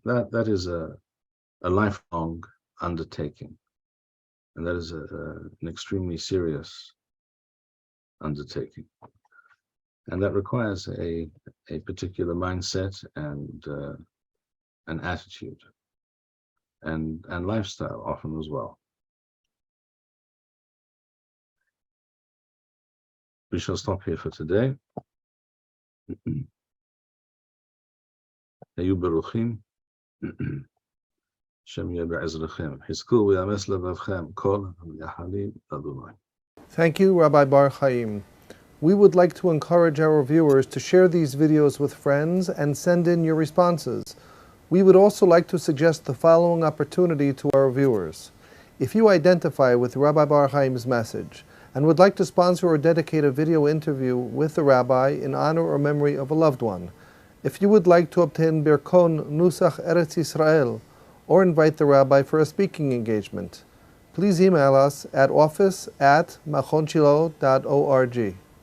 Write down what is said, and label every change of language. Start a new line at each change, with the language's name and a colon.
English: That is a lifelong undertaking, and that is an extremely serious undertaking, and that requires a particular mindset and an attitude and lifestyle often as well. We shall stop here for today.
Hebrew: היו ברוכים, השם יהיה בעזרכם. חזקו ויאמץ לבבכם כל המייחלים לאדוני.
English: Thank you, Rabbi Bar-Hayim. We would like to encourage our viewers to share these videos with friends and send in your responses. We would also like to suggest the following opportunity to our viewers. If you identify with Rabbi Bar-Hayim's message and would like to sponsor or dedicate a video interview with the rabbi in honor or memory of a loved one, if you would like to obtain Birkon Nusach Eretz Yisrael or invite the rabbi for a speaking engagement, please email us at office@machonshilo.org.